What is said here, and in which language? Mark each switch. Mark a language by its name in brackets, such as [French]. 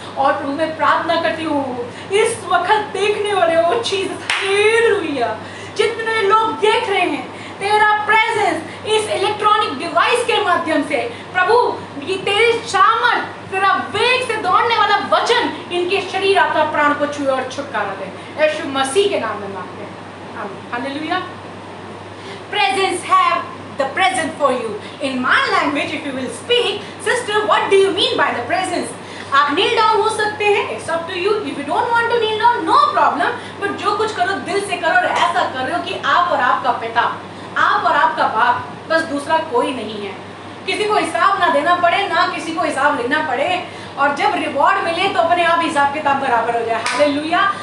[Hindi] और प्रभु मैं प्रार्थना करती हूँ इस वक्त देखने वाले वो चीज, हालेलुया, जितने लोग देख रहे हैं तेरा प्रेजेंस इस इलेक्ट्रॉनिक डिवाइस के माध्यम से, प्रभु ये तेरी सामर्थ, तेरा वेग से दौड़ने वाला वचन इनके शरीर, आपका प्राण को छुए और छुटकारा दे, यीशु मसीह के नाम में मांगते हैं, आमीन, hallelujah. [English] Presence have the present for you. In my language, if you will speak, sister, what do you mean by the presence? [Hindi] आप नील डाउन हो सकते हैं, [English] it's up to you, if you don't want to kneel down, no problem, but [Hindi] जो कुछ करो दिल से करो और ऐसा कर रहे हो कि आप और आपका पिता, आप और आपका बाप, बस दूसरा कोई नहीं है, किसी को हिसाब ना देना पड़े, ना किसी को हिसाब लेना पड़े, और जब रिवॉर्ड मिले तो अपने आप हिसाब किताब बराबर हो जाए। हालेलुया।